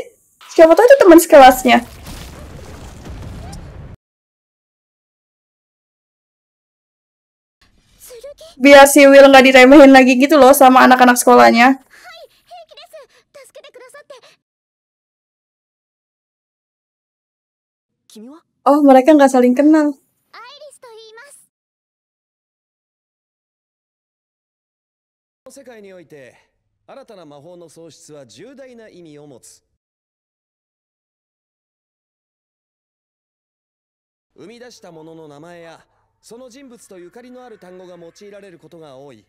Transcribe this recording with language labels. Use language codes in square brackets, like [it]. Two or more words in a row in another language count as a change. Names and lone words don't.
[id] Siapa tahu itu teman sekelasnya. Biar si Will nggak diremehin lagi gitu loh sama anak-anak sekolahnya. Oh, mereka nggak saling kenal. [ja] 世界において新たな魔法の創出は重大な意味を持つ。生み出したものの名前やその人物とゆかりのある単語が用いられることが多い。